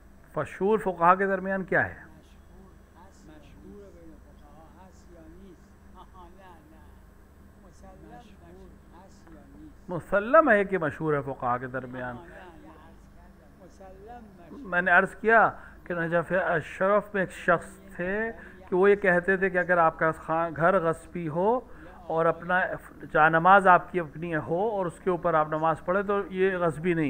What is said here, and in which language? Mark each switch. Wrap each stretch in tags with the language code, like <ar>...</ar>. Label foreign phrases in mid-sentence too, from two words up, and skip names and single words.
<ur>مشہور فقہا کے درمیان کیا ہے؟</ur> <fa>مشهور بین فقها هست یا نیست؟ نه مسلم هست یا نیست؟</fa> <ur>مسلم ہے کہ مشہور ہے فقہا کے درمیان.</ur> <fa>نه مسلم مشهور.</fa> <ur>میں نے عرض کیا کہ نجف اشرف میں ایک شخص تھے کہ وہ یہ کہتے تھے کہ اگر آپ کا گھر غصبی ہو اور اپنا جا نماز آپ کی اپنی ہو اور اس کے اوپر آپ نماز پڑھیں تو یہ غصبی نہیں ہے.</ur>